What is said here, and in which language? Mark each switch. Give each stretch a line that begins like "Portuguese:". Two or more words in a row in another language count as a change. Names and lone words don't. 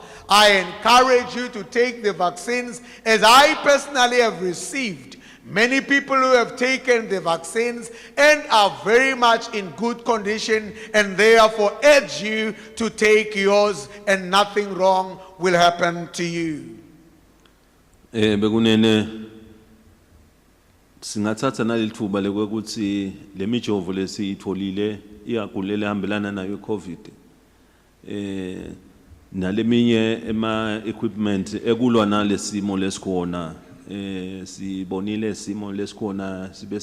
English: I encourage you to take the vaccines, as I personally have received many people who have taken the vaccines and are very much in good condition, and therefore urge you to take yours and nothing wrong will happen to you.
Swati: Bekunene singathatha nalithuba lokuthi le mijovo lesiyitholile iyagulela hambelana nayo iCovid naleminye equipment ekulwa nalesimo lesikhona sibonile simo lesikhona sibe